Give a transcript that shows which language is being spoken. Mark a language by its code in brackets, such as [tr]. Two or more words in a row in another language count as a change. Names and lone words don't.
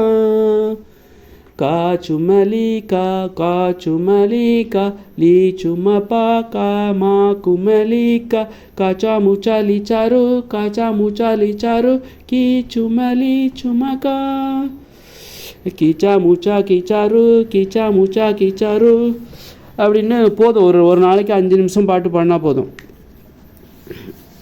[ta] Ka cumalika, li cumapaka, ma kumalika, kaca muca licaru, ki cumali cumaka. Kica muca kicaru அப்படின்னு போதும். ஒரு நாளைக்கு 5 நிமிஷம் பாட்டு பாடினா போதும்.